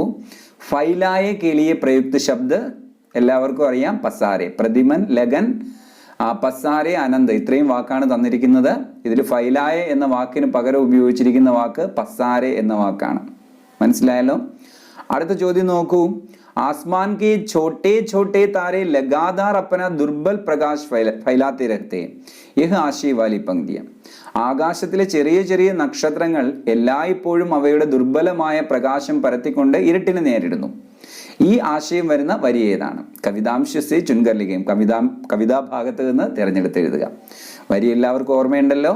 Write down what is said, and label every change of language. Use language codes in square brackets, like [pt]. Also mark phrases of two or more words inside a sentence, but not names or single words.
[hi] फैलाए के लिए प्रयुक्त शब्द [ml] എല്ലാവർക്കും അറിയാം, [hi] പസാരെ. प्रतिमन, लगन, पसारे, अनंत, [ml] ഇത്രയും വാക്കാണ് തന്നിരിക്കുന്നത്. ഇതിൽ ഫൈലായ എന്ന വാക്കിന് പകരം ഉപയോഗിച്ചിരിക്കുന്ന വാക്ക് പസാരെ എന്ന വാക്കാണ്. മനസ്സിലായല്ലോ? അടുത്ത ചോദ്യം നോക്കൂ. [hi] आसमान के छोटे छोटे तारे लगातार अपना दुर्बल प्रकाश फैलाते रहते हैं. यह आशय वाली पंक्तियां. [ml] ആകാശത്തിലെ ചെറിയ ചെറിയ നക്ഷത്രങ്ങൾ എല്ലായ്പ്പോഴും അവയുടെ ദുർബലമായ പ്രകാശം പരത്തിക്കൊണ്ട് ഇരുട്ടിനെ നേരിടുന്നു. ഈ ആശയം വരുന്ന വരി ഏതാണ്? കവിതാംശത്തെ ചുൻകർലികയും കവിതാ ഭാഗത്ത് നിന്ന് തിരഞ്ഞെടുത്ത് എഴുതുക. വരി എല്ലാവർക്കും ഓർമ്മയുണ്ടല്ലോ.